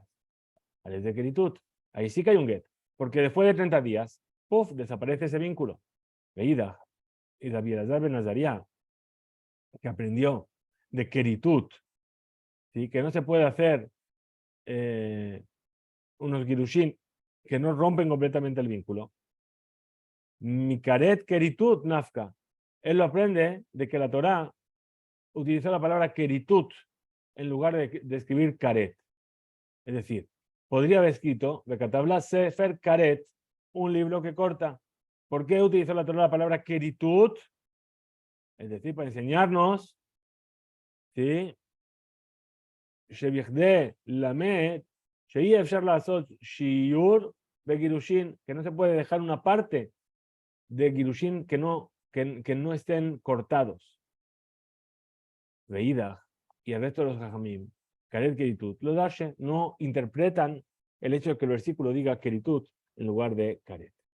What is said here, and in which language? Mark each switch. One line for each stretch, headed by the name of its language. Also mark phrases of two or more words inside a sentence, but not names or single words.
Hebrew: Al Zekeritut,
Spanish: ahí sí que hay un get, porque después de 30 días, ¡puf!, desaparece ese vínculo. Veida, y Rabbi Elazar ben Azaria, que aprendió de Keritut, ¿sí?, que no se puede hacer unos girushin que no rompen completamente el vínculo.
Aramaic: Mikaret keritut nafka.
Spanish: Él lo aprende de que la Torá utilizó la palabra keritut en lugar de escribir karet. Es decir, podría haber escrito
Hebrew: Bekatabla Sefer Karet,
Spanish: un libro que corta. ¿Por qué utilizó la Torá la palabra keritut? Es decir, para enseñarnos, ¿sí?
Hebrew: Shevichde lamet, sheyiefshar lasot shiur begirushin,
Spanish: que no se puede dejar una parte de girushin que no estén cortados. Veida y el resto de los jajamim,
Hebrew: karet keritut,
Spanish: los dashe no interpretan el hecho de que el versículo diga keritut en lugar de karet.